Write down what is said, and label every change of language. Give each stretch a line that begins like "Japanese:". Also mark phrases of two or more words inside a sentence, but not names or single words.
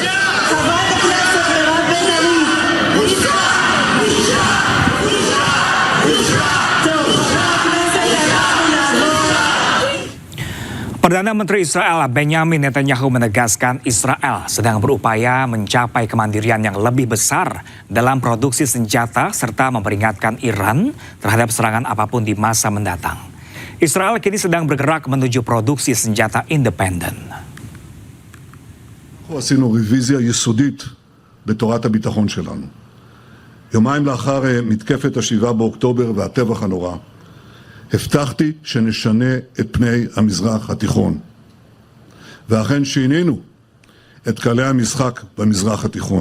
Indonesian: Perdana Menteri Israel Benjamin Netanyahu menegaskan Israel sedang berupaya mencapai kemandirian yang lebih besar dalam produksi senjata serta memperingatkan Iran terhadap serangan apapun di masa mendatang. Israel kini sedang bergerak menuju produksi senjata independen.
Hebrew: אנחנו עשינו רוויזיה יסודית בתורת הביטחון שלנו. יומיים לאחר מתקפת ה7 באוקטובר והטבח הנורא, הבטחתי שנשנה את פני המזרח התיכון. ואכן שינינו את כללי המשחק במזרח התיכון.